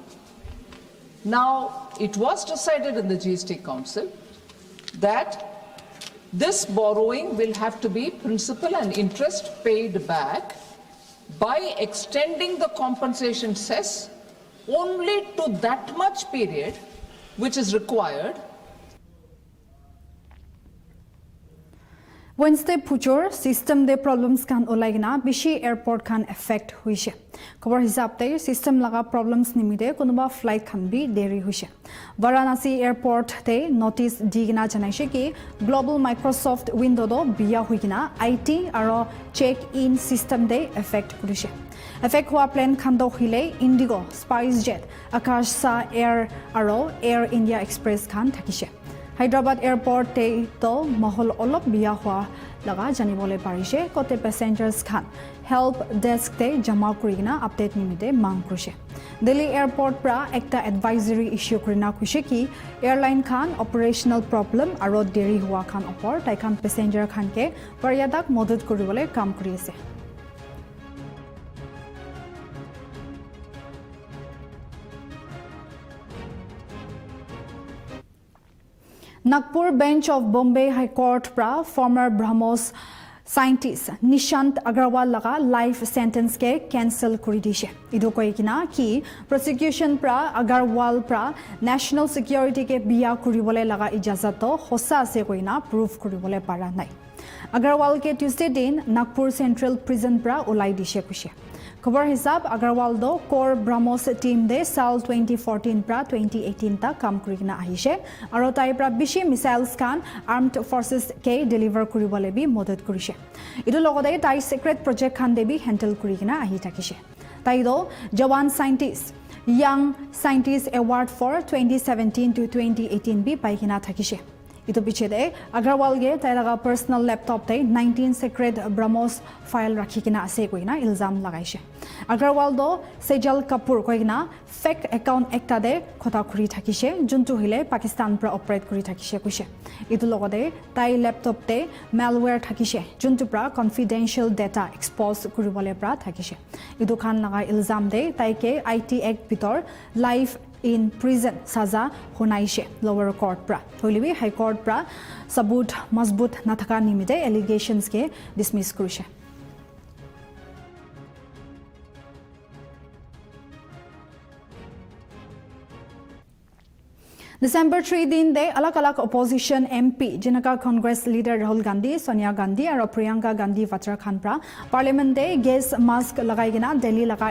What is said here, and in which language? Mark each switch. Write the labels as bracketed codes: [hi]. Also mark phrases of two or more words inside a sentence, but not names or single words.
[en] Now, it was decided in the GST Council that this borrowing will have to be principal and interest paid back by extending the compensation cess only to that much period which is required. [nag] Wednesday puchor system de problems kan olaigna bishi airport kan affect huise khabar hisab te system laga problems nimide konuba flight kan bi deri huise Varanasi airport te notice digna janaise ki global Microsoft window do biya huigina IT aro [en] check in system [nag] de affect kurise affect hua plane kan do hile Indigo SpiceJet Akasa Air aro Air India Express kan thakise Hyderabad Airport te to mahol olop biya hua laga janibole parise kote passengers khan [en] help desk [nag] te jama kurina update nimite mang kruse. Delhi Airport pra ekta [en] advisory issue [nag] kurina kuse ki airline khan [en] operational problem [nag] aro deri hua khan opor tai khan passenger khan ke paryadak modud kuribole kam kuri ase. Nagpur bench of Bombay High Court pra [en] former BrahMos scientist [nag] Nishant Agarwal laga [en] life sentence [nag] ke cancel kuri dishe. Idu koi kina ki prosecution pra Agarwal pra [en] national security [nag] ke biya kuribole laga ijazat to hosa ase koina proof kuribole para nai. Agarwal ke Tuesday din Nagpur Central Prison pra ulai dishe kushe. खबर हिसाब अग्रवाल दो कोर ब्रह्मोस टीम दे साल 2014 pra 2018 ta काम करिना आहिसे आरो ताइ pra बिशी मिसाइल्स खान [en] armed forces [nag] के डिलीवर करिबले बि मदद करिसे इदु लगते ताइ सिक्रेट प्रोजेक्ट खान दे बि हैंडल करिना आहि थाकिसे ताइ दो जवान साइंटिस्ट यंग साइंटिस्ट अवार्ड फॉर 2017 to 2018 बि पाइकिना थाकिसे इतो पीछे दे अग्रवाल गे ताइलागा [en] personal laptop [nag] ते 19 सीक्रेट ब्रह्मोस फाइल रखिकिना आसे कोइना इल्जाम लगाइसे अग्रवाल दो सेजल कपूर कोइना [en] fake account [nag] एकटा दे खता खुरी थाकिसे जुनटु हिले पाकिस्तान पर ऑपरेट करि थाकिसे कुसे इतो लगते ताइ लैपटॉप ते मैलवेयर थाकिसे जुनटु पर [en] confidential data expose [nag] करिबले पर थाकिसे इतो खान लगा इल्जाम दे ताइ के आईटी एक्ट बितर [en] life in prison [nag] saza honaise lower court pra hoilibi high court pra sabut mazbut nathaka nimite allegations ke dismiss kurise December 3 दिन दे अलग अलग [en] opposition MP [nag] जिनका [en] Congress leader [nag] राहुल गांधी सोनिया गांधी और प्रियंका गांधी वात्रा खान प्रा पार्लियामेंट दे [en] gas mask [nag] लगाइगिना दिल्ली लगा